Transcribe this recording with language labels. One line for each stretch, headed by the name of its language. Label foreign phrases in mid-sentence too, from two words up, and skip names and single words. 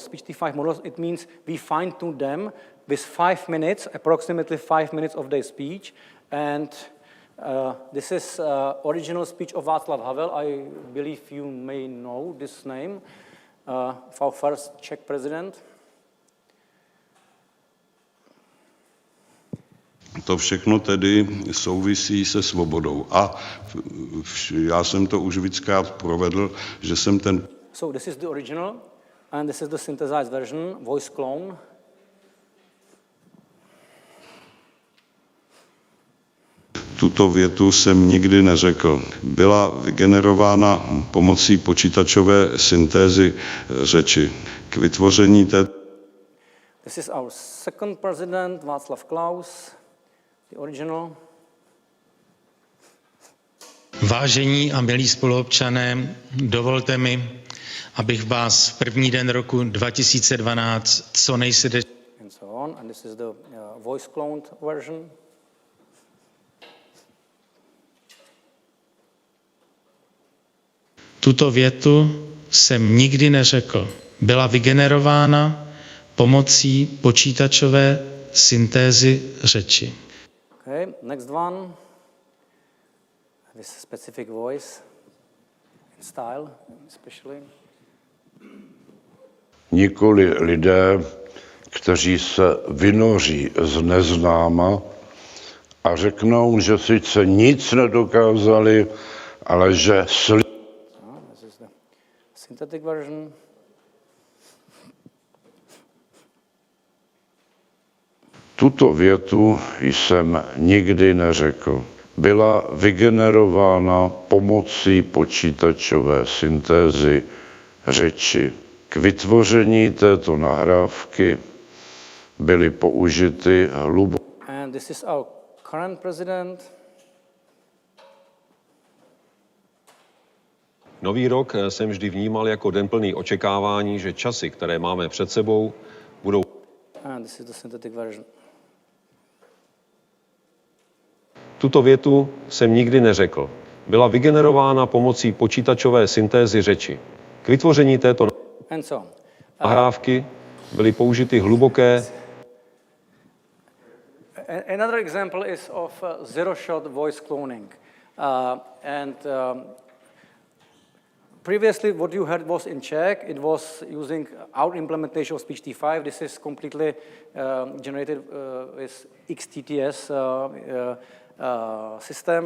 English: Speech T5 models, it means we fine-tune them with 5 minutes, approximately 5 minutes of their speech. And this is original speech of Václav Havel. I believe you may know this name, our first Czech president.
Czech: To všechno tedy souvisí se svobodou. A já jsem to už víckrát provedl, že jsem ten...
English: So this is the original, and this is the synthesized version, voice clone.
Czech: Tuto větu jsem nikdy neřekl. Byla vygenerována pomocí počítačové syntézy řeči. K vytvoření té...
English: This is our second president, Václav Klaus, the original.
Czech: Vážení a milí spoluobčané, dovolte mi, abych vás v první den roku 2012 co nejsrdečněji...
English: And so on, and this is the voice cloned version.
Czech: Tuto větu jsem nikdy neřekl. Byla vygenerována pomocí počítačové syntézy řeči.
English: Okay, next one. This specific voice and style, especially.
Czech: Nikoli lidé, kteří se vynoří z neznáma a řeknou, že sice nic nedokázali, ale že
English: This is the synthetic version.
Czech: Tuto větu jsem nikdy neřekl. Byla vygenerována pomocí počítačové syntézy řeči. K vytvoření této nahrávky byly použity
English: And this is our current president.
Czech: Nový rok jsem vždy vnímal jako den plný očekávání, že časy, které máme před sebou, budou...
English: And this is the synthetic version.
Czech: Tuto větu jsem nikdy neřekl. Byla vygenerována pomocí počítačové syntézy řeči. K vytvoření této nahrávky byly použity hluboké...
English: Another example is of zero-shot voice cloning. Previously, what you heard was in Czech. It was using our implementation of Speech T5. This is completely generated with XTTS system.